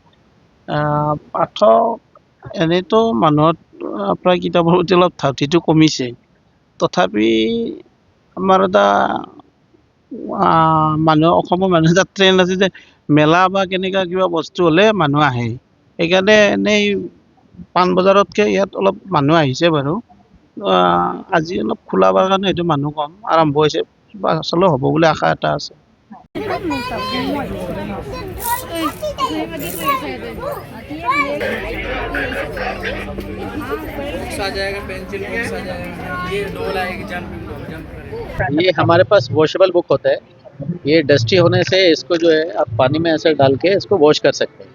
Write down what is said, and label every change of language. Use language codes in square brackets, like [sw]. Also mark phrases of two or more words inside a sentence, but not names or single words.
[as] পাঠক এনেইতো মানুহত প্ৰায় কিতাপৰ প্ৰতি অলপ ধাউতিটো কমিছে, তথাপি আমাৰ এটা অসমৰ মানুহ এটা ট্ৰেণ্ড আছে যে মেলা বা কেনেকুৱা কিবা বস্তু হ'লে মানুহ আহে। সেইকাৰণে এনেই পাণবজাৰতকৈ ইয়াত অলপ মানুহ আহিছে বাৰু। আজি অলপ খোলা হোৱাৰ কাৰণে সেইটো মানুহ কম আৰম্ভ হৈছে, আচলতে হ'ব বুলি আশা এটা আছে। [hi] ये हमारे पास वॉशेबल बुक होता है। ये डस्टी होने से इसको जो है आप पानी में ऐसे डाल के इसको वॉश कर सकते हैं।